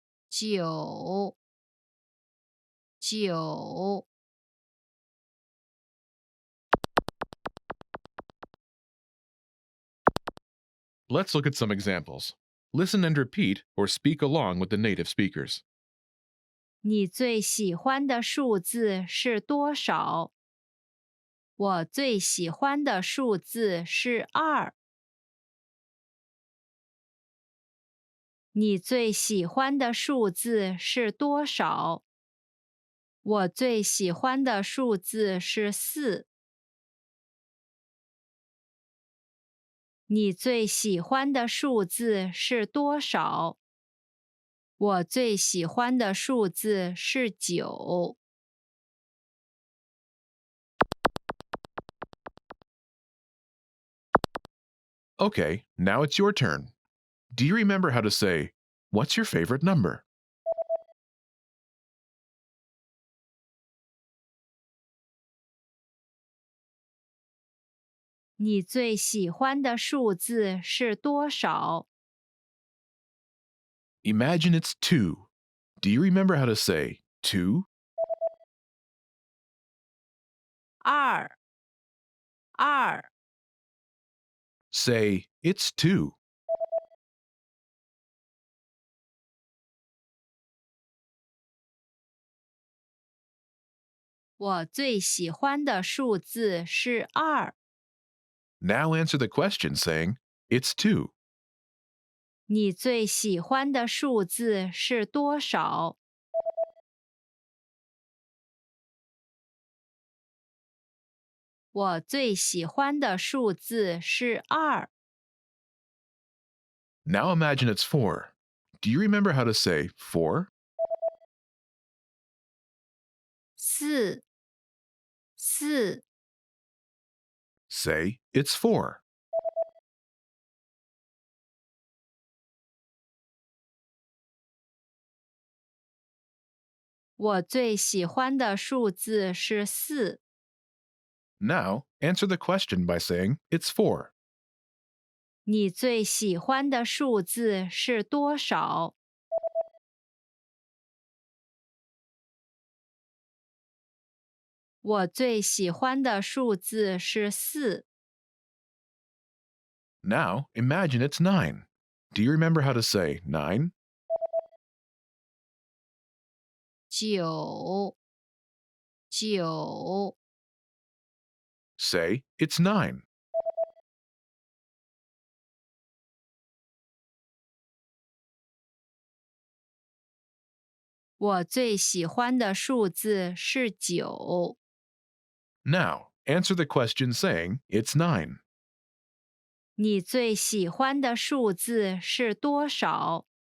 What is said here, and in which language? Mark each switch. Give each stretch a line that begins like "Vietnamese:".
Chinese: 九，九。
English: Let's look at some examples. Listen and repeat or speak along with the native speakers.
Chinese: 你最喜欢的数字是多少？我最喜欢的数字是二。你最喜欢的数字是多少？我最喜欢的数字是四。你最喜欢的数字是多少？我最喜欢的数字是九。
English: Okay, now it's your turn. Do you remember how to say, "What's your favorite number?"
Chinese: 你最喜欢的数字是多少？
English: Imagine it's 2. Do you remember how to say, "2"?
Chinese: 二，二，
English: Say, "It's 2."
Chinese: 我最喜欢的数字是二。
English: Now answer the question saying, "It's 2."
Chinese: 你最喜欢的数字是多少？我最喜欢的数字是二。
English: Now imagine it's 4. Do you remember how to say 4?
Chinese: 四，四，
English: Say, "It's 4."
Chinese: 「我最喜欢的数字是四。
English: Now answer the question by saying, "It's 4."
Chinese: 你最喜欢的数字是多少？我最喜欢的数字是四。
English: Now imagine it's 9. Do you remember how to say 9?
Chinese: 九，九，
English: Say, "It's 9."
Chinese: 我最喜欢的数字是9。
English: Now, answer the question saying it's 9.
Chinese: 你最喜欢的数字是多少？